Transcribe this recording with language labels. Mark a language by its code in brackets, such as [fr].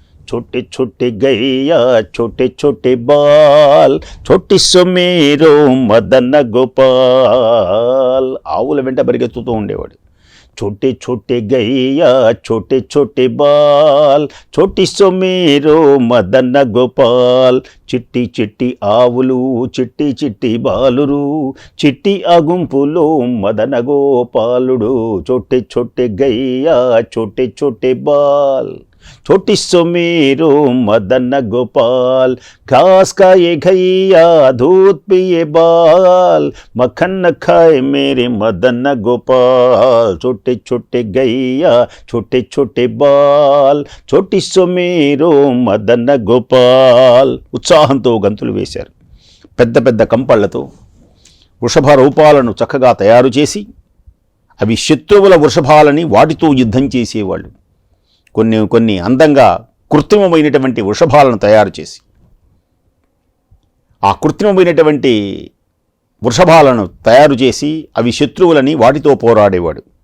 [hi] छोटे छोटे गैया छोटे छोटे बाल छोटी సుమేరో మదన గోపాల్ [te] ఆవుల వెంట పరిగెత్తుతూ ఉండేవాడు. [hi] छोटे छोटे गैया छोटे छोटे बाल छोटी [te] సుమేరో మదన గోపాల్ చిట్టి చిట్టి ఆవులు చిట్టి చిట్టి బాలురు చిట్టి అగుంపులో మదన గోపాలుడు. [hi] छोटे छोटे गैया छोटे छोटे बाल छोटी सुमेरो मदन गोपाल घास खाए गैया दूध पिए बाल मक्खन खाए मेरे मदन गोपाल. छोटे छोटे गैया छोटे छोटे बाल छोटी सुमेरो मदन गोपाल. [te] ఉత్సాహంతో గంతులు వేశారు. పెద్ద పెద్ద కంపళ్లతో వృషభ రూపాలను చక్కగా తయారు చేసి అవి శత్రువుల వృషభాలని వాటితో యుద్ధం చేసేవాళ్ళు. కొన్ని అందంగా కృత్రిమమైనటువంటి వృషభాలను తయారు చేసి ఆ కృత్రిమమైనటువంటి వృషభాలను తయారు చేసి అవి శత్రువులని వాటితో పోరాడేవాడు.